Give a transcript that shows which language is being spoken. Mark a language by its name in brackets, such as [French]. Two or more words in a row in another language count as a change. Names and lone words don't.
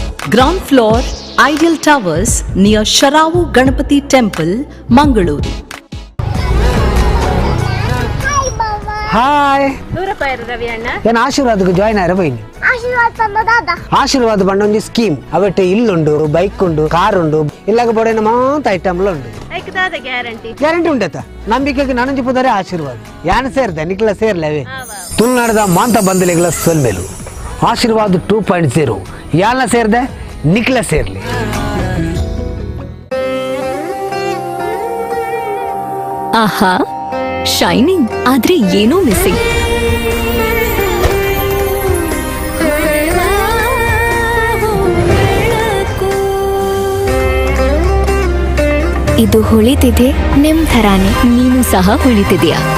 [English] ground floor, Ideal Towers near Sharavu Ganapati Temple, Mangaluru. [Tulu] ಹಾಯ್ ಏನು ಆಶೀರ್ವಾದಕ್ಕೆ ಜಾಯ್ನ್ ಆಯ್ರ ಬೈನಿ ಆಶೀರ್ವಾದ ಬಂಡೊಂದು ಸ್ಕೀಮ್ ಅವಟ್ಟೆ ಇಲ್ಲುಂಡು ಬೈಕ್ ಉಂಡು ಕಾರ್ ಉಂಡು ಇಲ್ಲಾಗ ಬೋಡೇನ ಮಾತ ಐಟಮ್ಲ ಉಂಡು ಗ್ಯಾರಂಟಿ ಉಂಟತ್ತ ನಂಬಿಕೆಗೆ ನನಂಜಿ ಪುದರೆ ಆಶೀರ್ವಾದ ಯಾನ ಸೇರ್ದೆ ನಿಕ್ಲ ಸೇರ್ಲವೇ ತುಳುನಾಡದ ಮಾಂತ ಬಂದಲೆಗಳ ಸೊಲ್ಮೆಲು ಆಶೀರ್ವಾದ 2.0 ಯಾನ ಸೇರ್ದೆ ನಿಕ್ಲ ಸೇರ್ಲಿ [Kannada] ಆಹಾ ಶೈನಿಂಗ್ ಆದ್ರೆ ಏನೋ ಮಿಸ್ಸಿಂಗ್. ಇದು ಹೊಳಿತಿದೆ ನಿಮ್ ಥರಾನೇ, ನೀನು ಸಹ ಹೊಳಿತಿದೆಯಾ?